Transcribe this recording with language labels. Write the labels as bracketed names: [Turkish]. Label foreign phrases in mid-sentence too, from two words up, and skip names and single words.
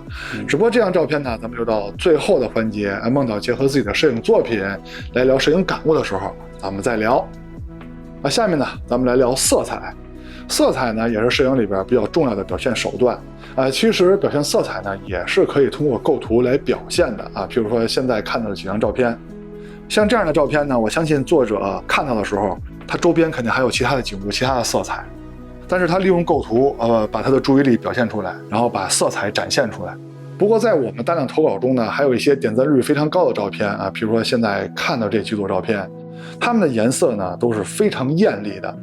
[Chinese] 只不過這張照片呢，咱們就到最後的環節，孟導結合自己的攝影作品來聊攝影感悟的時候，咱們再聊。下面呢，咱們來聊色彩。色彩呢，也是攝影裡邊比較重要的表現手段。其實表現色彩呢，也是可以通過構圖來表現的啊。譬如說現在看到的幾張照片，像這樣的照片呢，我相信作者看到的時候，他周邊肯定還有其他的景物、其他的色彩，但是他利用構圖，把他的注意力表現出來，然後把色彩展現出來。不過在我們大量投稿中呢，還有一些點讚率非常高的照片啊，比如說現在看到這幾組照片，它們的顏色呢都是非常豔麗的。